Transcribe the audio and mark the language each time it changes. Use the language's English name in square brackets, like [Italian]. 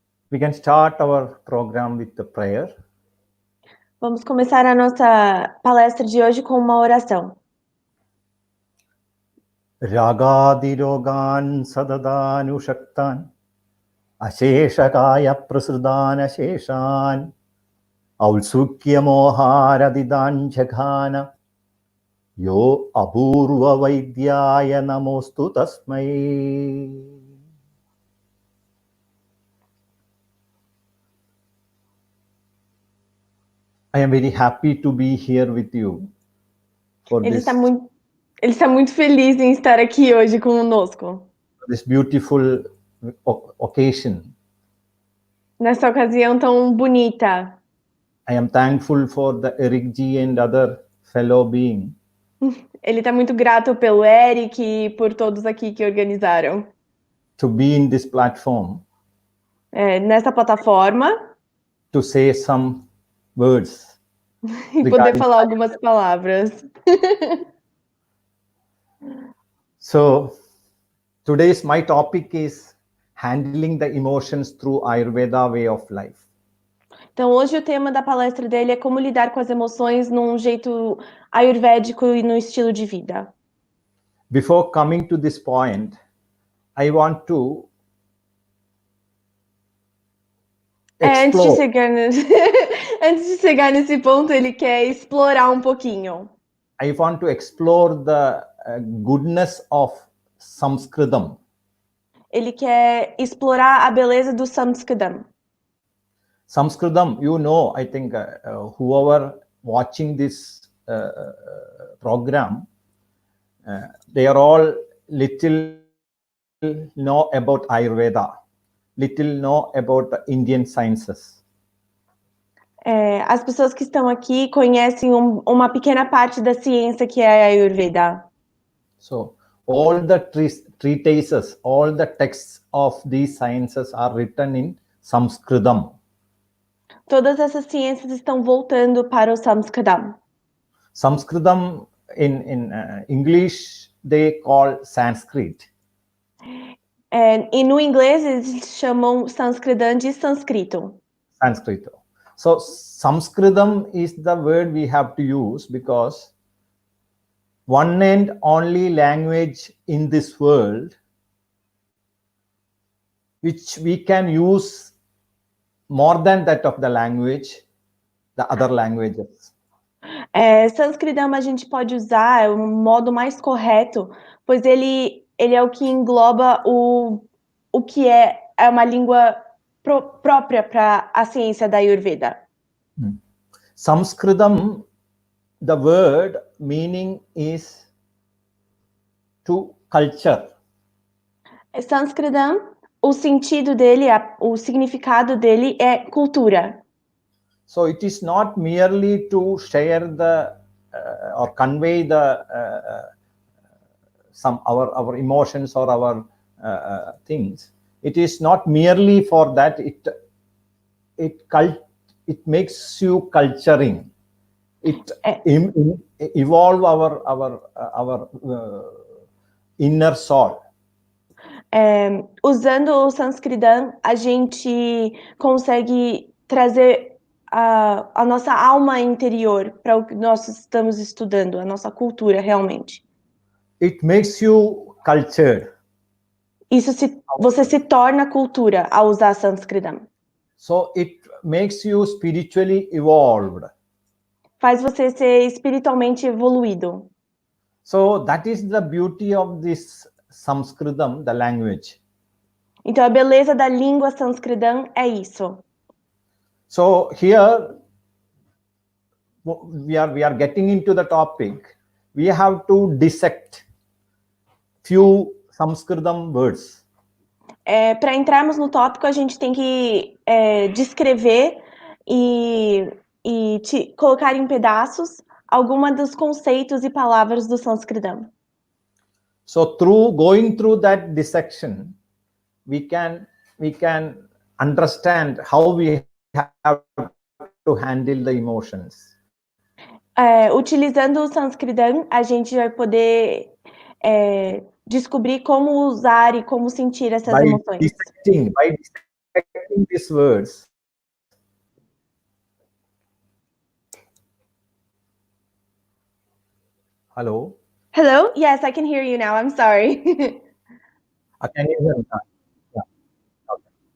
[English] We can start our program with the prayer. [Portuguese] Vamos começar a nossa palestra de hoje com uma oração. [Sanskrit] Ragadirogan sadadanu shaktan asheshakaya prasudana sheshan aulsukya moharadidan jaghana yo apurva vaidyaya namostu tasmai. [English] I am very happy to be here with you. [Portuguese] Ele está muito feliz em estar aqui hoje conosco. [English] This beautiful occasion. [Portuguese] Nessa ocasião tão bonita. [English] I am thankful for the Erick G and other fellow beings. [Portuguese] Ele está muito grato pelo Erick e por todos aqui que organizaram. [English] To be in this platform. [Portuguese] Nessa plataforma. [English] To say some words. [Portuguese] E poder falar algumas palavras. [English] So today's my topic is handling the emotions through Ayurveda way of life. [Portuguese] Então, hoje o tema da palestra dele é como lidar com as emoções num jeito ayurvédico e no estilo de vida. [English] Before coming to this point, I want to [Portuguese] Antes de [English] explore. [Portuguese] antes de chegar nesse ponto, ele quer explorar um pouquinho. [English] I want to explore the goodness of Sanskritam. [Portuguese] Ele quer explorar a beleza do Sanskritam. [English] Sanskritam, you know, I think whoever watching this program, they are all little know about Ayurveda, little know about the Indian sciences. [Portuguese] As pessoas que estão aqui conhecem uma pequena parte da ciência que é a Ayurveda. [English] So all the treatises, all the texts of these sciences are written in Sanskritam. [Portuguese] Todas essas ciências estão voltando para o Sanskritam. [English] Sanskritam in English they call Sanskrit. [Portuguese] E no inglês eles chamam Sanskritam de sânscrito. Sanskrito. [English] So Sanskritam is the word we have to use because one and only language in this world which we can use more than that of the language, the other languages. [Portuguese] Sânscritam a gente pode usar, é o modo mais correto, pois ele é o que engloba o que é uma língua própria para a ciência da Ayurveda. [English] Sanskritam, the word meaning is to culture. [Portuguese] Sânscritam, o sentido dele, o significado dele é cultura. [English] So it is not merely to share the or convey the our emotions or our things. It is not merely for that. It makes you culturing. It evolve our inner soul. [Portuguese] Usando o Sanskritam, a gente consegue trazer a nossa alma interior para o que nós estamos estudando, a nossa cultura realmente. [English] It makes you cultured. [Portuguese] Você se torna cultura ao usar Sanskritam. [English] So it makes you spiritually evolved. [Portuguese] Faz você ser espiritualmente evoluído. [English] So that is the beauty of this Sanskritam, the language. [Portuguese] Então a beleza da língua Sanskritam é isso. [English] So here we are getting into the topic. We have to dissect few Sanskritam words. [Portuguese] Para entrarmos no tópico, a gente tem que descrever e colocar em pedaços alguma dos conceitos e palavras do Sanskritam. [English] So going through that dissection, we can understand how we have to handle the emotions. [Portuguese] Utilizando o Sanskritam, a gente vai poder descobrir como usar e como sentir essas emoções. [English] By dissecting these words, hello? Hello? Yes, I can hear you now. I'm sorry. Can you hear me? Yeah. Okay.